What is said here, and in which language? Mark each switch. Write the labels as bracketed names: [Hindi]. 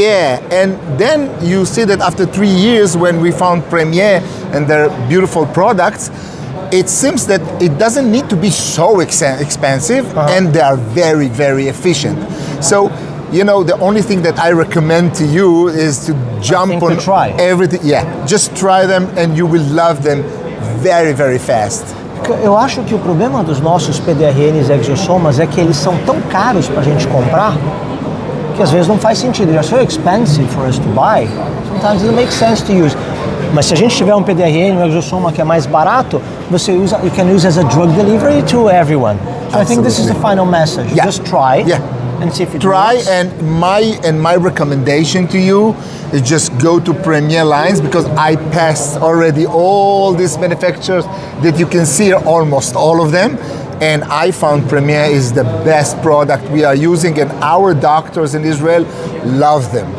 [English] Yeah, and then you see that after 3 years when we found Premier and their beautiful products, it seems that it doesn't need to be so expensive and they are very, very efficient. So, you know, the only thing that I recommend to you is to jump on everything. Yeah, just try them and you will love them very, very fast. [Portuguese] Eu acho que o problema dos nossos PDRNs e exossomas é que eles são tão caros para a gente comprar que às vezes não faz sentido. [English] They're so expensive for us to buy. Sometimes it doesn't make sense to use. [Portuguese] Mas se a gente tiver um PDRN, um exossoma que é mais barato, você usa, [English] you can use as a drug delivery to everyone. So I think this is the final message. Just try and see if it works. And my recommendation to you is just go to Premier Lines because I passed already all these manufacturers that you can see, almost all of them. And I found Premier is the best product we are using, and our doctors in Israel love them.